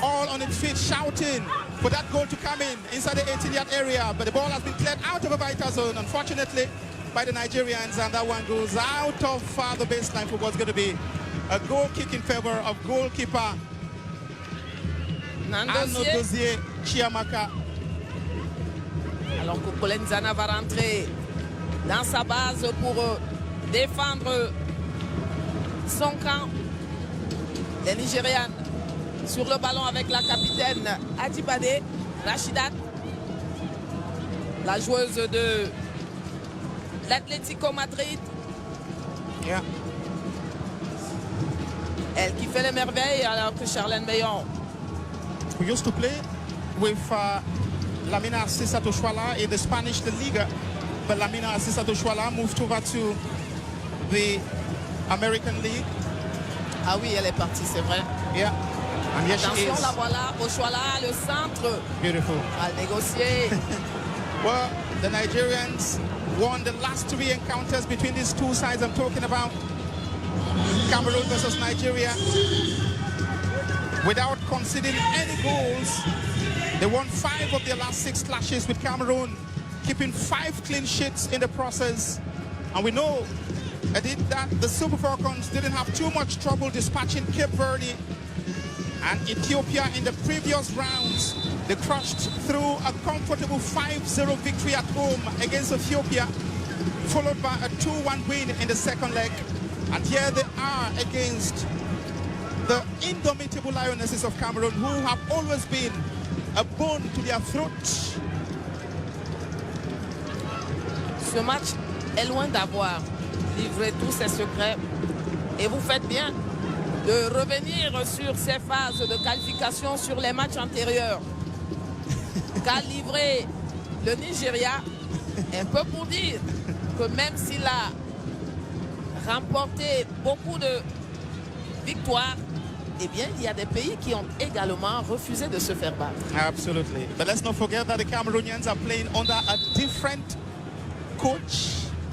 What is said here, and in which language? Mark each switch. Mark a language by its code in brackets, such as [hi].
[en] all on its feet shouting for that goal to come in inside the 18-yard area. But the ball has been cleared out of a vital zone, unfortunately, by the Nigerians. And that one goes out of the baseline for what's going to be a goal kick in favor of goalkeeper Anno Nandozier. Dozier Chiamaka. [fr] Alors que Colenzana va rentrer dans sa base pour défendre son camp. Les Nigérianes sur le ballon avec la capitaine Adibade Rachidat, la joueuse de l'Atlético Madrid. [en] Yeah. [fr] Elle qui fait les merveilles alors que Charlène Meillon. [en] We used to play with Lamina Sisato Shwala in the Spanish La Liga, but Lamina Sisato Shwala moved over to the American League. [fr] Ah oui, elle est partie, c'est vrai. [en] Yeah, and here she [fr] Attention, [en] is. [fr] la voilà, Ochoala, le centre, [en] Beautiful. [fr] à négocier. [en] Well, the Nigerians won the last 3 encounters between these two sides. I'm talking about Cameroon versus Nigeria. Without conceding any goals, they won 5 of their last 6 clashes with Cameroon, keeping 5 clean sheets in the process. And we know that the Super Falcons didn't have too much trouble dispatching Cape Verde and Ethiopia in the previous rounds. They crushed through a comfortable 5-0 victory at home against Ethiopia, followed by a 2-1 win in the second leg. And here they are against the indomitable Lionesses of Cameroon, who have always been a bone to their throat. [fr] Ce match est loin d'avoir livré tous ses secrets. Et vous faites bien de revenir sur ces phases de qualification sur les matchs antérieurs qu'a livré le Nigeria. Un peu pour dire que même s'il a remporté beaucoup de victoires, eh bien, il y a des pays qui ont également refusé de se faire battre. [en] Absolutely. But let's not forget that the Cameroonians are playing under a different coach.